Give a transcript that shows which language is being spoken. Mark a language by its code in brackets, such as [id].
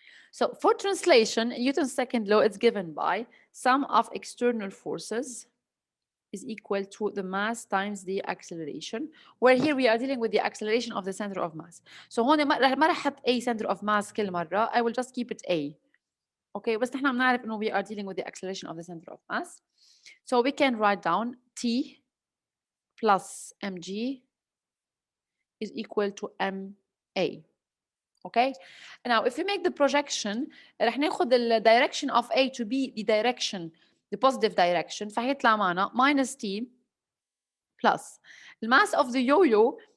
[en] So for translation, Newton's second law is given by sum of external forces is equal to the mass times the acceleration, where here we are dealing with the acceleration of the center of mass. [ar] So هون ما رح احط A center of mass كل مرة. [en] I will just keep it A. Okay, [ar] بس نحن بنعرف انه [en] we are dealing with the acceleration of the center of mass. So we can write down T plus mg is equal to ma. Okay, now if we make the projection [ar] رح ناخذ [en] the direction of A to be the direction, the positive direction, [ar] فهيطلع معنا [en] minus T plus the mass of the yo-yo.